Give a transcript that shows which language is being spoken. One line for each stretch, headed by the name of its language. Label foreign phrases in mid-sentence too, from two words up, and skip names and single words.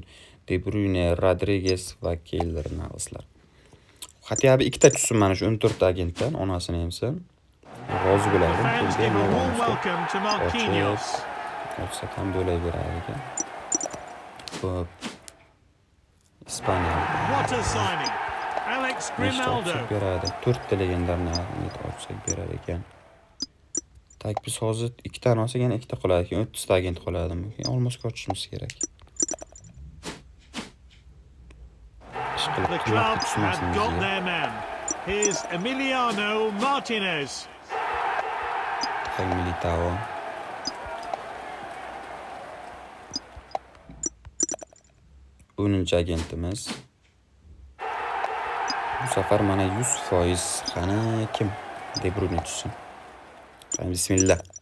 Uzbek: De Bruyne, Rodriguez va Keylor Navaslar. Hatto 2 ta tushsin mana shu 14 ta agentdan onasini emsan. Rozi bo'lardim. Olsa ham bo'laveradi ekan. Xo'p. Ispaniya.
English: What a signing. Alex Grimaldo.
Uzbek: 4 ta legendarni olsak berar ekan. Tak, biz hozir 2 ta olsak yana 2 ta qoladi ekan. 30 ta agent qoladimi? Olmoska ochishimiz kerak.
English: The club have got their man. Here's Emiliano Martinez.
Uzbek: Militao. O'ninchi agentimiz. Bu safar mana 100% qani kim? De Bruyne tushsin. Qani bismillah.